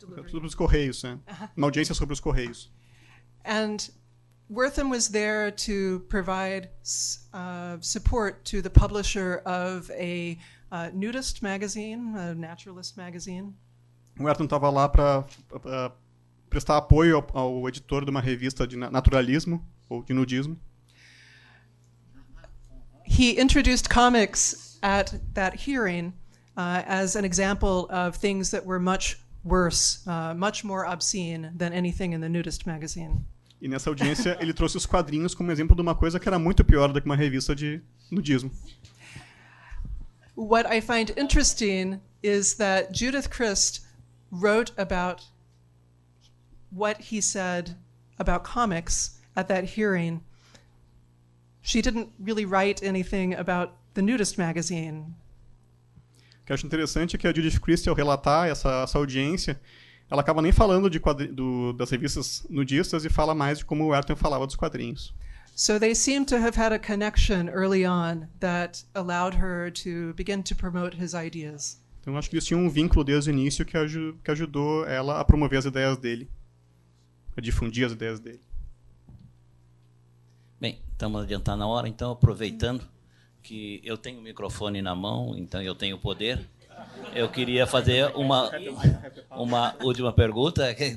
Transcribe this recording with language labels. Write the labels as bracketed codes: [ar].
[pt] sobre os Correios, né? Uma audiência sobre os Correios. [en] And Wertham was there to provide support to the publisher of a nudist magazine, a naturalist magazine. [pt] O Wertham estava lá para prestar apoio ao editor de uma revista de naturalismo ou de nudismo. [en] He introduced comics at that hearing as an example of things that were much worse, much more obscene than anything in the nudist magazine. [pt] E nessa audiência ele trouxe os quadrinhos como exemplo de uma coisa que era muito pior do que uma revista de nudismo. [en] What I find interesting is that Judith Christ wrote about what he said about comics at that hearing. She didn't really write anything about the nudist magazine. [pt] O que eu acho interessante é que a Judith Christie, ao relatar essa audiência, ela acaba nem falando das revistas nudistas e fala mais de como o Wertham falava dos quadrinhos. [en] So they seem to have had a connection early on that allowed her to begin to promote his ideas. [pt] Então acho que eles tinham um vínculo desde o início que ajudou ela a promover as ideias dele, a difundir as ideias dele. Bem, estamos adiantando a hora, então aproveitando que eu tenho o microfone na mão, então eu tenho poder. Eu queria fazer uma última pergunta.